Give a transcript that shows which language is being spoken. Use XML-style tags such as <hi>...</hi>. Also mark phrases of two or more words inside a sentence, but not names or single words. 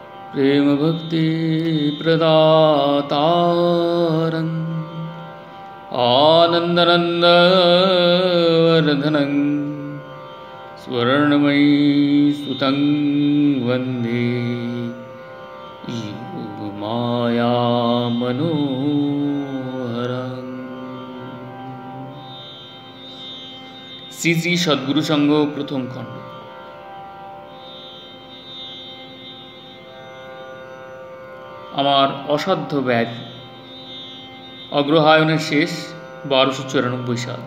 <sa>प्रेम भक्ति प्रदातारं आनन्दनन्दवर्धनं स्वर्णमयी सुतं वन्दे योगमाया मनोहरं।</sa> <bn>শ্রী শ্রী সদ্গুরু সংঘ প্রথম খণ্ড। আমার অসাধ্য ব্যাধি। অগ্রহায়ণের শেষ 1294 সাল।</bn>